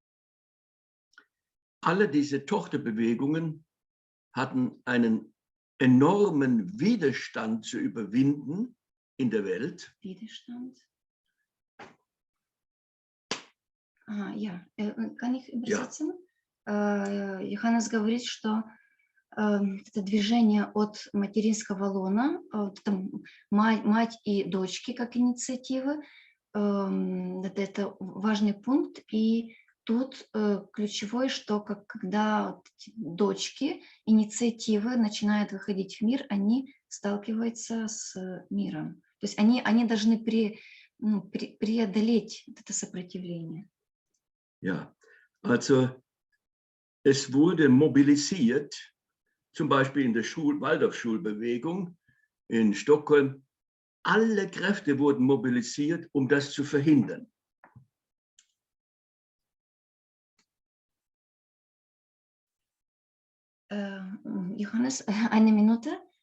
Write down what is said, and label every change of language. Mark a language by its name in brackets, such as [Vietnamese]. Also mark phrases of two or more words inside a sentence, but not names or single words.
[German] Alle diese Tochterbewegungen hatten einen enormen Widerstand zu überwinden in der Welt. Widerstand. Kann ich übersetzen? [Russian] Йоханнес говорит, что это движение от материнского лона, мать и дочки как инициативы, это важный пункт. И тут ключевое, что когда дочки, инициативы начинают выходить в мир, они сталкиваются с миром. То есть они должны преодолеть это сопротивление. [German] Ja, also es wurde mobilisiert, zum Beispiel in der Waldorfschulbewegung in Stockholm. Alle Kräfte wurden mobilisiert, um das zu verhindern. Johannes, eine Minute.